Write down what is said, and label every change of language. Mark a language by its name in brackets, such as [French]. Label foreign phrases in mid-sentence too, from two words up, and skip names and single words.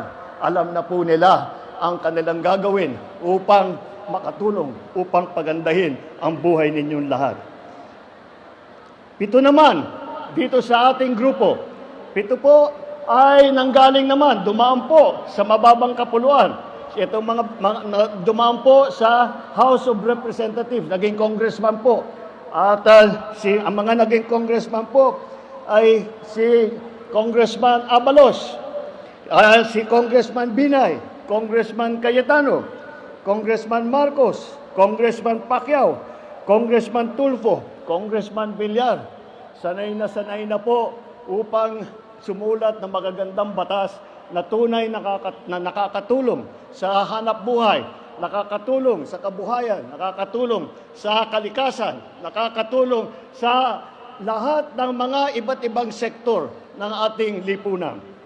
[Filipino] Alam na po nila ang kanilang gagawin upang makatulong, upang pagandahin ang buhay ninyong lahat. 7 naman, dito sa ating grupo, 7 po ay nanggaling naman, dumaan po sa mababang kapuluan. Itong dumaan po sa House of Representatives, naging congressman po. At ang mga naging congressman po ay si Congressman Abalos, si Congressman Binay, Congressman Cayetano, Congressman Marcos, Congressman Pacquiao, Congressman Tulfo, Congressman Villar. Sanay na po upang sumulat ng magagandang batas na tunay na nakakatulong sa hanap buhay, nakakatulong sa kabuhayan, nakakatulong sa kalikasan, nakakatulong sa lahat ng mga iba't ibang sektor ng ating lipunan.